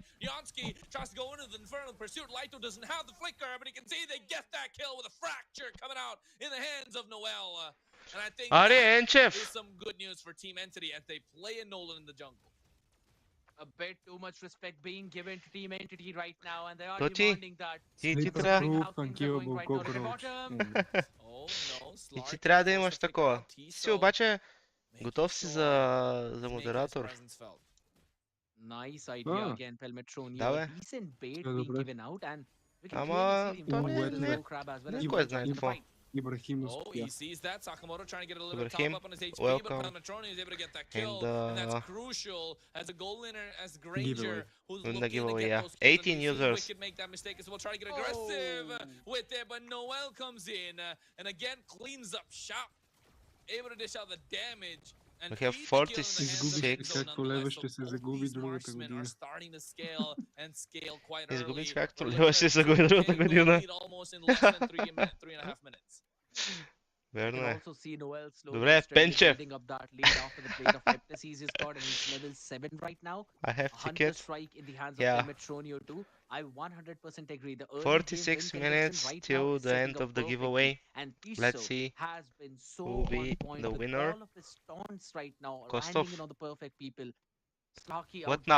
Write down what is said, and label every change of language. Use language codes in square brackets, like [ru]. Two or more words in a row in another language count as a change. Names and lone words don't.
[en] Yansky tries to go into the Infernal Pursuit. Laito doesn't have the flicker, but he can see they get that kill with a fracture coming out in the hands of Noel. And I think that is some good news for Team Entity as they play a Nolan in the jungle. A bit too much respect being given to Team Entity right now, and they are demanding that. [bg] И ти трябва да имаш такова. Си обаче готов си за модератор. [en] Nice idea again, Pelmetron. [bg] Да, бе. [en] Decent bait being given out, and we can [bg] Ама то [en] не crab as well. [bg] Никой знае какво. [en] Oh, he sees that. Sakamoto trying to get a little bit top up on his HP, but Pelmetron is able to get that kill, and that's crucial as a goal winner, as Granger, who's looking to get those kills. 18 users. Could make that mistake as well, try to get aggressive with it, but Noel comes in and again cleans up shop, able to dish out the damage. We have 46. Marksmen are starting to scale and scale quite early. [bg] Изгубиш както лева ще загуби другата година. [en] Almost in less than 3.5 minutes. [bg] Верно е. Добре, Пенчев. [en] I have ticket. Yeah. I 100% agree. The 46 minutes till the end of the giveaway. Let's see who will be the winner. Kostov. What now?